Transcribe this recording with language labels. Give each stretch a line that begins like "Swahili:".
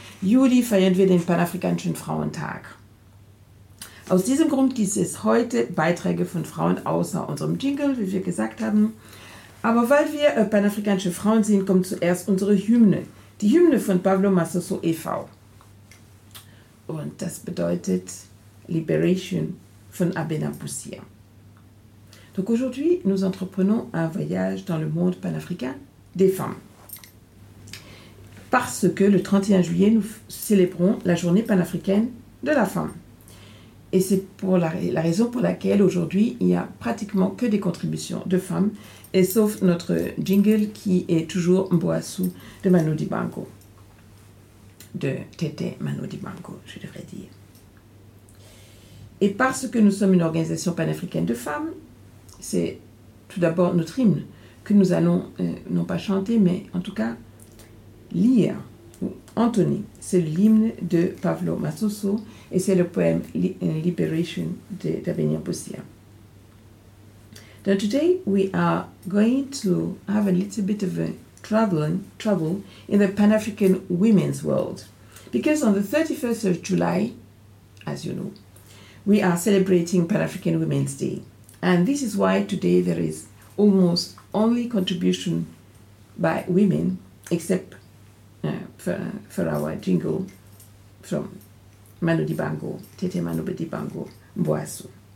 German: Juli feiern wir den panafrikanischen Frauentag. Aus diesem Grund gibt es heute Beiträge von Frauen außer unserem Jingle, wie wir gesagt haben. Aber weil wir panafrikanische Frauen sind, kommt zuerst unsere Hymne. Die Hymne von Pablo Massoso e.V. Und das bedeutet Liberation von Abena Boussia.
French: Donc aujourd'hui, nous entreprenons un voyage dans le monde panafricain des femmes. Parce que le 31 juillet, nous célébrons la journée panafricaine de la femme. Et c'est pour la raison pour laquelle aujourd'hui, il n'y a pratiquement que des contributions de femmes, et sauf notre jingle qui est toujours Mboassou de Manu Dibango. De Tété Manu Dibango, je devrais dire. Et parce que nous sommes une organisation panafricaine de femmes, c'est tout d'abord notre hymne que nous allons, non pas chanter, mais en tout cas lire. Anthony, c'est l'hymne de Pablo Massoso et c'est le poème Liberation d'Abena Boussia.
English: Now today we are going to have a little bit of a trouble in the Pan-African women's world. Because on the 31st of July, as you know, we are celebrating Pan-African Women's Day. And this is why today there is almost only contribution by women, except for our jingle from Manu Dibango, Tete Manu Dibango, Mboassou.